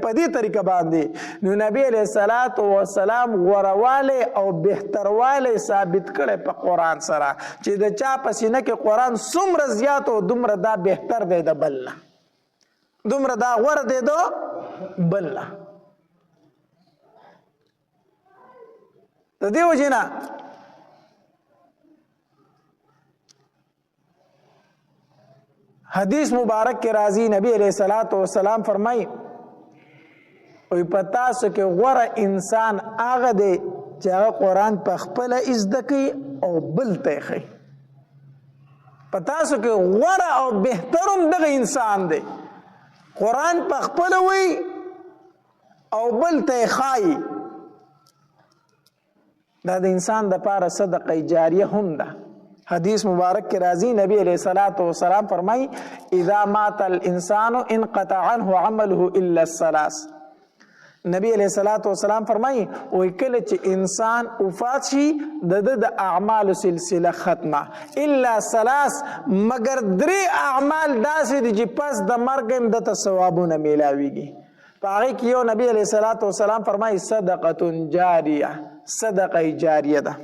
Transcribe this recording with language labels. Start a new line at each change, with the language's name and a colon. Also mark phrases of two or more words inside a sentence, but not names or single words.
Pashto: په دې طریقه باندې نو نبی
Arabic: علیہ الصلوۃ والسلام
Pashto: غوروالی او بهتروالی ثابت کړی په قرآن سره چې د چا په سینه کې قرآن څومره زیات او دومره دا بهتر دی د بل نه، دومره دا غوره دی د بل نه. د دې وجې نه حدیث مبارک کے راضی نبی
Arabic: علیہ الصلوۃ والسلام
Pashto: فرمائی وی په تاسو کې غوره انسان هغه دی چې هغه قرآن په خپله زده کوي او بل ته یې ښیي. په تاسو کې غوره او بهتر هم دغه انسان دی، قرآن په خپله وایي او بل ته یې ښایي. دا د انسان دپاره
Arabic: صدقه جاریه
Pashto: هم ده. حدیث مبارک کې راځي، نبی
Arabic: علیہ الصلوۃ والسلام
Pashto: فرمایي
Arabic: اذا مات الانسان انقطع عنه عمله الا الثلاث.
Pashto: نبی
Arabic: علیہ الصلوۃ والسلام
Pashto: فرمایي وای کله چې انسان وفات شي د اعمال سلسله ختمه
Arabic: الا ثلاث،
Pashto: مگر درې اعمال داسې دي چې پس د مرګ هم دته ثوابونه میلاویږي. په هغې کې یو نبی
Arabic: علیہ الصلوۃ والسلام
Pashto: فرمایي
Arabic: صدقه جاریه، صدقه جاریه
Pashto: ده.